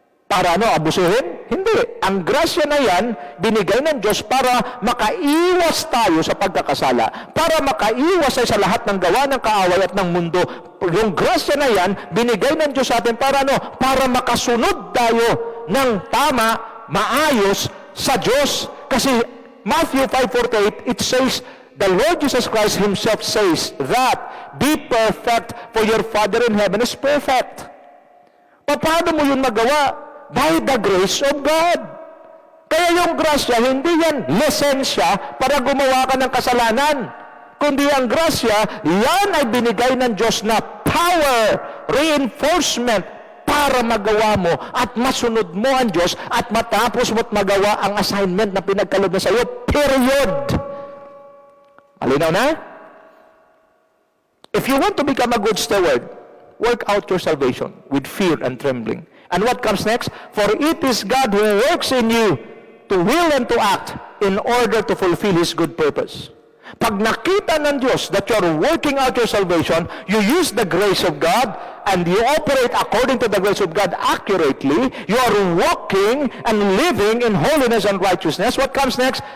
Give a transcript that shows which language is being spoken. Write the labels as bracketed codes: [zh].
[tl] Para abusuhin? Hindi. Ang grasya na yan, binigay ng Diyos para makaiwas tayo sa pagkakasala. Para makaiwas tayo sa lahat ng gawa ng kaaway at ng mundo. Yung grasya na yan, binigay ng Diyos sa atin para Para makasunod tayo ng tama, maayos sa Diyos. [en] Kasi Matthew 5:48, it says, the Lord Jesus Christ Himself says that, be perfect, for your Father in heaven is perfect. [tl] Paano mo yun magawa? [en] By the grace of God. [tl] Kaya yung grasya, hindi yan lisensya para gumawa ka ng kasalanan. Kundi ang grasya, yan ay binigay ng Diyos na power, reinforcement, para magawa mo at masunod mo ang Diyos at matapos mo't magawa ang assignment na pinagkaloob na sa iyo. Period. Malinaw na? [en] If you want to become a good steward, work out your salvation with fear and trembling. And what comes next? For it is God who works in you to will and to act in order to fulfill His good purpose. [tl] Pag nakita ng Diyos [en] that you are working out your salvation, you use the grace of God and you operate according to the grace of God accurately, you are walking and living in holiness and righteousness. What comes next?